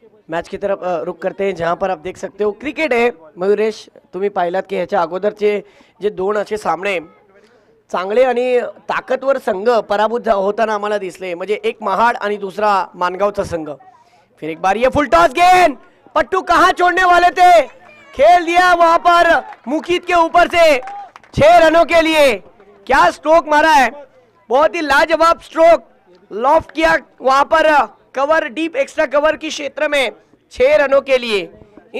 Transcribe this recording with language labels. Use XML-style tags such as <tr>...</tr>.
<hi>Match की तरफ रुख करते हैं, जहां पर आप देख सकते हो</hi> <mr>क्रिकेट आहे। मयुरेश, तुम्ही पाहिलात की ह्याच्या अगोदरचे जे 2 असे सामने चांगले आणि ताकदवर संघ पराभूत होताना आम्हाला दिसले, म्हणजे एक महाड आणि दूसरा मानगावचा संघ।</mr> <hi>फिर एक बार ये फुल टॉस गेंद, पट्टू कहां छोड़ने वाले थे, खेल दिया वहां पर मुकीत के ऊपर से 6 रनों के लिए। क्या स्ट्रोक मारा है, बहुत ही लाजवाब स्ट्रोक लॉफ्ट किया वहां पर कवर, डीप एक्स्ट्रा कवर की क्षेत्र में 6 रनों के लिए।</hi>